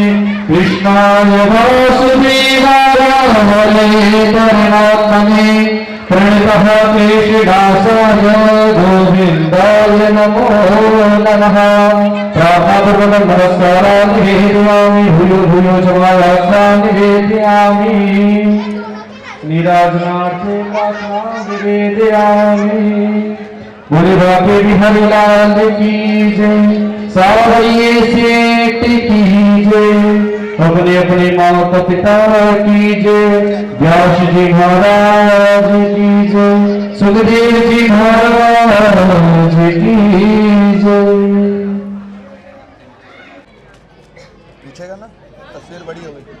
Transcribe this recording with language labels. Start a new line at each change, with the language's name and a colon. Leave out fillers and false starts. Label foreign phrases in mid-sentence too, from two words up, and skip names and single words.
Sanskrit: कृष्णाय वासुदेवाय हरे परमात्मने प्रणतः केशिदासाय गोविन्दाय नमो नमः। प्रार्थनापूर्वकं नमस्कारान् निवेदयामि भूयो भूयो च वायास्तान् निवेदयामि। नीराजनार्थे प्रार्थनां निवेदयामि।
Hindi: बोले बाके बिहारी लाल की जय, सावरिये सेठ की जय, अपने अपने माता पिता की जय, व्यास जी महाराज की जय, सुखदेव जी महाराज की जय। पूछेगा ना, तस्वीर बड़ी हो गई।